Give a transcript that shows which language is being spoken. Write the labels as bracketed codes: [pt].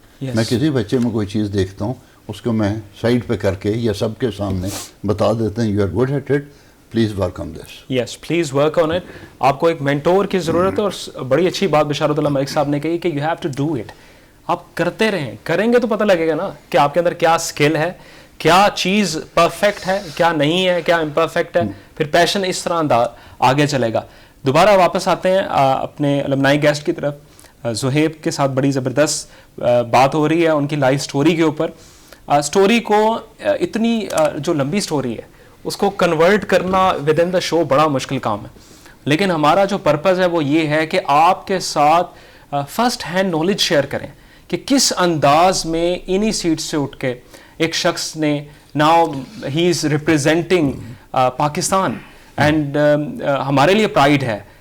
[ur] میں کسی بچے میں کوئی چیز دیکھتا ہوں, اس کو میں سائڈ پہ کر کے یا سب کے سامنے بتا دیتے ہیں, [en] You are good at it, please work on this. Yes, please work on it. [ur] آپ کو ایک مینٹور کی ضرورت ہے, اور بڑی اچھی بات بشارت اللہ ملک صاحب نے کہی کہ [en] You have to do it. [ur] آپ کرتے رہیں, کریں گے تو پتہ لگے گا نا کہ آپ کے اندر کیا اسکل ہے, کیا چیز پرفیکٹ ہے, کیا نہیں ہے, کیا امپرفیکٹ ہے. پھر پیشن اس طرح آگے چلے گا. دوبارہ واپس آتے ہیں اپنے المنائی گیسٹ کی طرف. زہیب کے ساتھ بڑی زبردست بات ہو رہی ہے ان کی لائف سٹوری کے اوپر. سٹوری کو اتنی جو لمبی سٹوری ہے اس کو کنورٹ کرنا [en] within the show [ur] بڑا مشکل کام ہے, لیکن ہمارا جو پرپز ہے وہ یہ ہے کہ آپ کے ساتھ [en] first hand knowledge [ur] شیئر کریں کہ کس انداز میں انہی سیٹ سے اٹھ کے ایک شخص نے [en] now he is representing Pakistan, [ur] and ہمارے لیے پرائڈ ہے.